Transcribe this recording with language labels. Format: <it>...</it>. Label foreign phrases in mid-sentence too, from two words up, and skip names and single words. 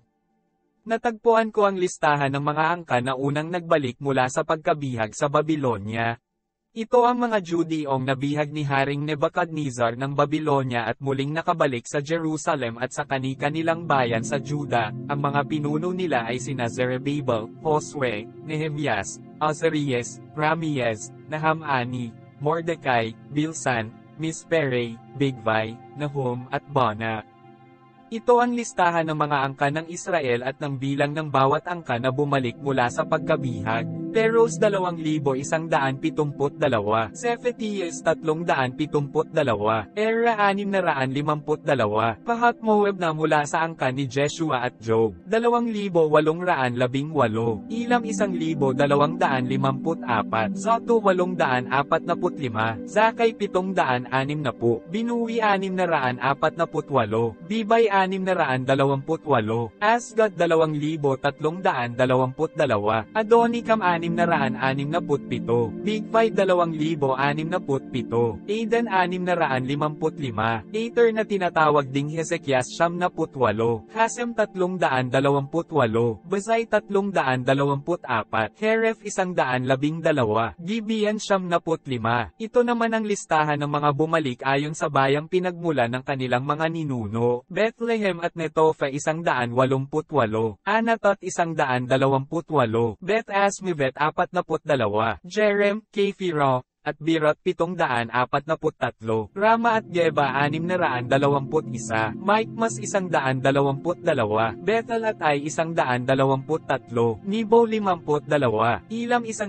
<tl>Natagpuan ko ang listahan ng mga angkan na unang nagbalik mula sa pagkabihag sa Babylonia. Ito ang mga Judeong nabihag ni Haring Nebuchadnezzar ng Babylonia at muling nakabalik sa Jerusalem at sa kani-kanilang bayan sa Juda. Ang mga pinuno nila ay sina Zerubbabel, Josue, Nehemias, Azarias, Ramiez, Nahamani, Mordecai, Bilsan, Mispere, Bigvai, Nahum at Bana. Ito ang listahan ng mga angkan ng Israel at ng bilang ng bawat angkan na bumalik mula sa pagkabihag. Peros 2,172, Sephetiyes 372, Era 652, Pahat Moab na mula sa angkan ni Jeshua at Job, 2,818, Ilam 1,254, Zato 845, Zakay 760, Binuwi 648, Bibay 628, Asgad 2,322, Adonikam 667, Bigvai 2,067, Aden 655, Ater na tinatawag ding Hezekias 78, Hasem 328, Bazay 324, Heref 112, Gibeon 75. Ito naman ang listahan ng mga bumalik ayon sa bayang pinagmula ng kanilang mga ninuno. Bethlehem at Netofa 188, Anatot 128, Beth Asmivet 42, Jerem, Kephiro, at Birot 743, Rama at Geba 621, Mikmas 122, Bethel at Ai 123, Nebo 52, Ilam</tl>